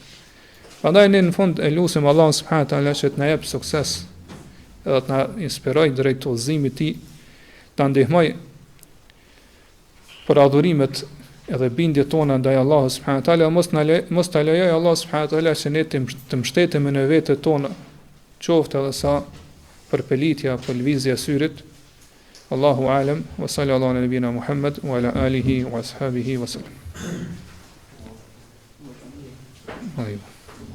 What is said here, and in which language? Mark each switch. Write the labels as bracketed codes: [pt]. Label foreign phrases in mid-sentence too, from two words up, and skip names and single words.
[sq] Prandaj ne në fund e lutim Allahun [ar] سبحانه تعالى [sq] që të na jap sukses edhe të na inspirojë drejt udhëzimit të tij, ta ndihmoj për adhurimet edhe bindjet tona ndaj Allahut [ar] سبحانه وتعالى, [sq] mos ta lejoj Allah [ar] سبحانه وتعالى [sq] që ne të mbështetemi në vetët tona, qoftë edhe sa përpelitja apo lëvizja e syrit. [ar] الله أعلم, وصلى الله على نبينا محمد وعلى آله وأصحابه وسلم.